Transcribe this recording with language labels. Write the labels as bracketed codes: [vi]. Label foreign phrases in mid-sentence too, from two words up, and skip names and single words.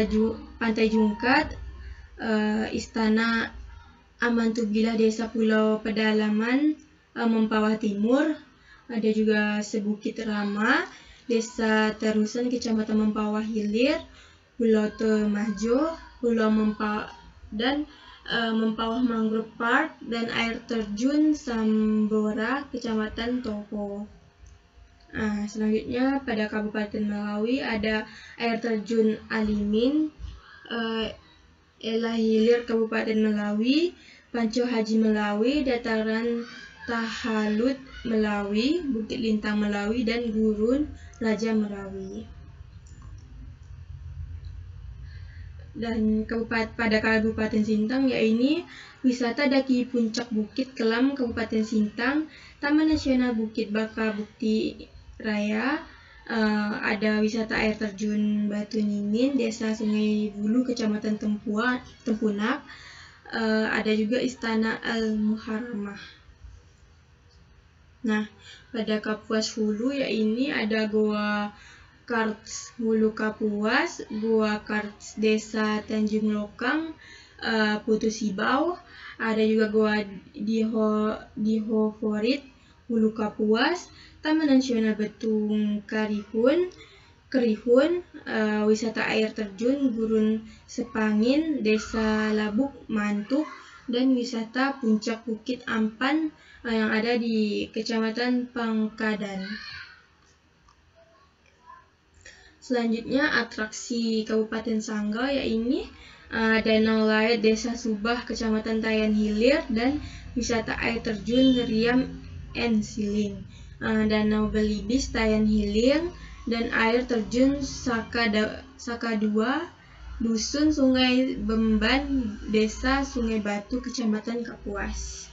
[id] Pantai Jungkat, Istana Amantubilah Desa Pulau Pedalaman, Mempawah Timur, ada juga Sebukit Rama, Desa Terusan Kecamatan Mempawah Hilir, Pulau Temajo, Pulau Mempawah, dan Mempawah Mangrove Park, dan air terjun Sambora Kecamatan Topo. Selanjutnya pada Kabupaten Melawi ada air terjun Alimin, Elah Hilir Kabupaten Melawi, Panco Haji Melawi, Dataran Tahalut Melawi, Bukit Lintang Melawi, dan Gurun Raja Melawi. Dan pada Kabupaten Sintang yaitu wisata daki puncak Bukit Kelam Kabupaten Sintang, Taman Nasional Bukit Baka Bukti Raya, ada wisata air terjun Batu Ningin, Desa Sungai Bulu Kecamatan Tempunak, ada juga Istana Al-Muharramah. Nah, pada Kapuas Hulu ya ini ada Goa Karts Hulu Kapuas, Goa Karts Desa Tanjung Lokang, Putu Sibau, ada juga Goa Dihoforit Hulu Kapuas, Taman Nasional Betung Kerihun, wisata air terjun Gurun Sepangin, Desa Labuk Mantuk, dan wisata Puncak Bukit Ampan yang ada di Kecamatan Pangkadan. Selanjutnya atraksi Kabupaten Sanggau yaitu Danau Laet Desa Subah Kecamatan Tayan Hilir dan wisata air terjun Riam and Siling, Danau Belibis Tayan Hilir dan air terjun Sakadua Dusun Sungai Bemban Desa Sungai Batu Kecamatan Kapuas.